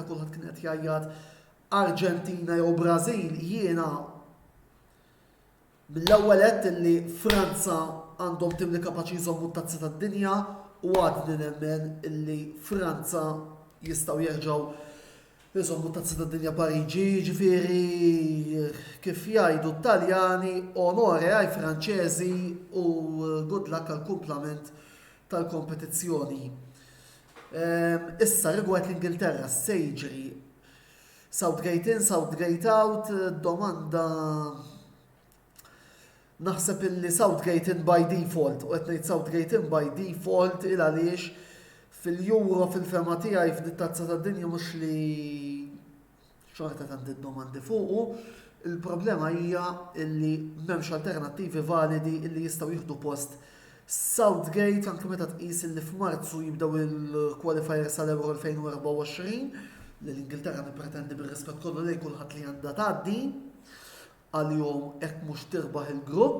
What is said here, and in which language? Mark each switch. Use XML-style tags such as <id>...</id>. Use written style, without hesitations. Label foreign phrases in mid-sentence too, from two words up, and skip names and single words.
<mt>kulħadd kien qed jgħajjad Arġentina jew Brażil jiena mill-ewwel qed illi Franza għandhom tim li kapaċi jżommu t-tazza tad-dinja u għadni nemmen illi Franza jistgħu jerġgħu jżommu t-tazza tad-dinja Pariġi, ġifieri kif jgħidu t-Taljani onore għaj Franċeżi u</mt> <en>good luck</en> <mt>għall-kumplament tal-kompetizzjoni. Issa rigward l-Ingilterra se jiġri</mt> <en>Southgate in, Southgate out,</en> <mt>domanda naħseb illi</mt> <en>Southgate in by default,</en> <mt>u qed ngħid</mt> <en>Southgate in by default</en> <mt>il għaliex fil-Euro fil-ferma tiegħi f'dit-tazza tad-dinja mhux li xorta tant id-domandi fuqu, il-problema hija illi m'hemmx alternattivi validi illi jistgħu jieħdu post Southgate anke meta tqis illi f'Marzu jibdew il-qualifiers għall-Euro 2024 li l-Ingilterra nippretendi bir-rispett kollu lejn kulħadd li għandha tgħaddi għal-jom hekk mhux tirbaħ il-grupp.</mt>